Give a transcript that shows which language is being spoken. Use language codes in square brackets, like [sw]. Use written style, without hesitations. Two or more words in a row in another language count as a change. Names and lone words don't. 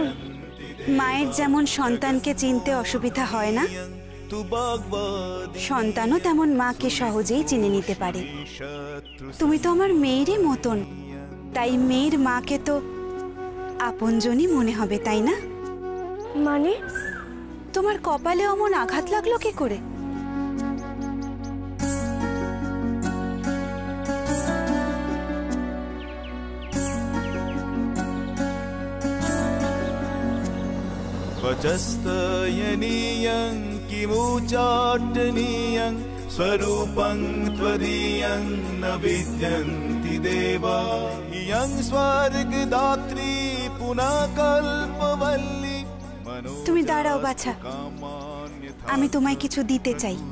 [bn] মায়ের যেমন সন্তানকে চিনতে অসুবিধা হয় না, সন্তানও তেমন মাকে সহজেই চিনে নিতে পারে। তুমি তো আমার মেয়েরই মতন, তাই মেয়ের মাকে তো আপনজনই মনে হবে, তাই না? মানে তোমার কপালে অমন আঘাত লাগলো কি করে? [sa] वचस्तयनीयं किमुच्चाटनीयं स्वरूपं त्वदीयं न विद्यन्ति देवा इयं स्वर्गदात्री पुनः कल्पवल्ली। [bn] তুমি দাঁড়াও বাছা, আমি তোমায় কিছু দিতে চাই।